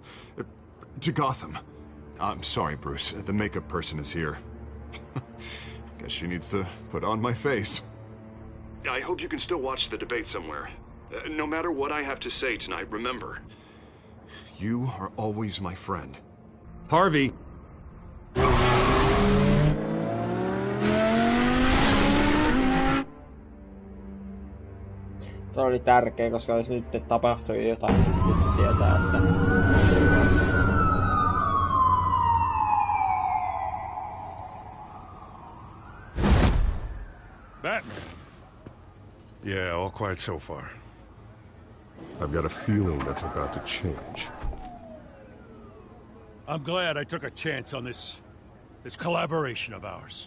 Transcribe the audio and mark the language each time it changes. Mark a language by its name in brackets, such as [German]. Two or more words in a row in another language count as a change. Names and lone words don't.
[English] To Gotham. I'm sorry, Bruce. The makeup person is here. Guess she needs to put on my face. I hope you can still watch the debate somewhere. No matter what I have to say tonight, remember, you are always my friend. Harvey! [Finnish] Se oli tärkeä, koska jos nyt tapahtuu jotain, niin sitten tietää, että... [English] Batman. Yeah, all quiet so far. I've got a feeling that's about to change. I'm glad I took a chance on this collaboration of ours.